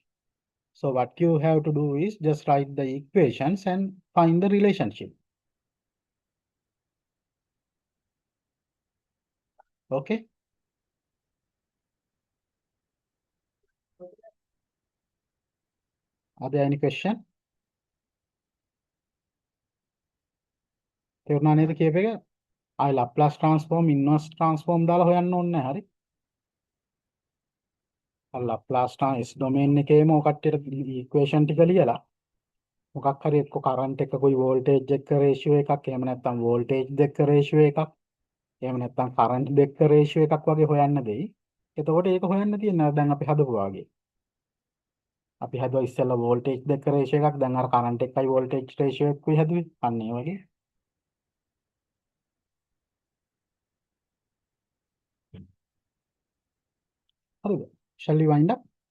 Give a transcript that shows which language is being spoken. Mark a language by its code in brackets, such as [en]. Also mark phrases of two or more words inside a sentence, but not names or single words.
[en] So what you have to do is just write the equations and find the relationship. Okay. Are there any question? [si] තේරුණා නේද කියප එක? ආයි [en] Laplace transform, inverse transform [si] දාලා හොයන්න ඕනේ නැහැ. හරි. [en] Laplace S domain [si] එකේම ඔය කට්ටියට equation ටික ලියලා මොකක් හරි එක්ක current එකකුයි voltage එක ratio එකක් එහෙම නැත්නම් voltage දෙක ratio එකක් එහෙම නැත්නම් current දෙක ratio එකක් වගේ හොයන්න දෙයි. එතකොට ඒක හොයන්න තියෙනවා දැන් අපි හදපු වාගේ. අපි හදුවා ඉස්සෙල්ලා voltage දෙක ratio එකක් දැන් අර current එකයි [en] voltage ratio [si] එකකුයි හදුවේ. අන්න ඒ වගේ. හරිද? [en] Shall we wind up?